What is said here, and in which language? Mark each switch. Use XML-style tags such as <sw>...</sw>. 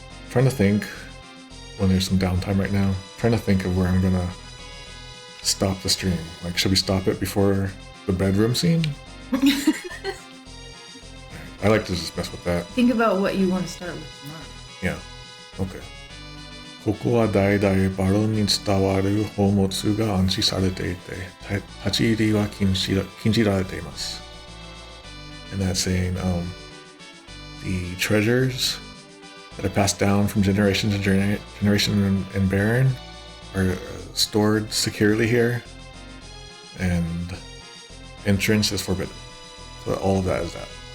<en>Trying to think when there's some downtime right now. Trying to think of where I'm gonna stop the stream. Like, should we stop it before the bedroom scene? I like to just mess with that. Think about what you want to start with tomorrow. Yeah. Okay.</en> <ja>ここは代々バロンに伝わる宝物が安置されていて、立ち入りは禁じられています。</ja> <en>And that's saying, the treasures that are passed down from generation to generation in Baron are stored securely here, and entrance is forbidden. So all of that is that.</en>